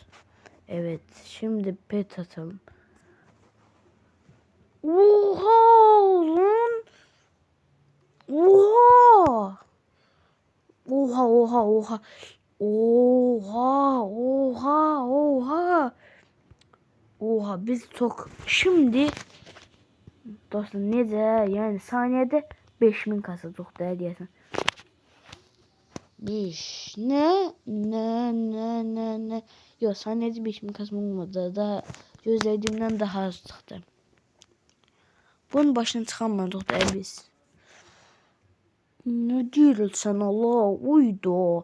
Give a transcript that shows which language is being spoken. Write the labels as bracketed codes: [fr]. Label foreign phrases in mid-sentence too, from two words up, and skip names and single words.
[tr] Evet. Şimdi pet atalım. Oha lan. Oha. Oha. Oha, biz çok. [az] Şimdi dostlar necə? Yəni saniyədə 5000 kasacaq da deyəsən. 5. [tr] Ne? [az] Yok, saniyədə 5000 kasma olmadı. Daha gözlədiyimdən daha az çıxdı. Bunun başına çıxamadıq da biz. [tr] Ne diyorsun Allah? Uydu.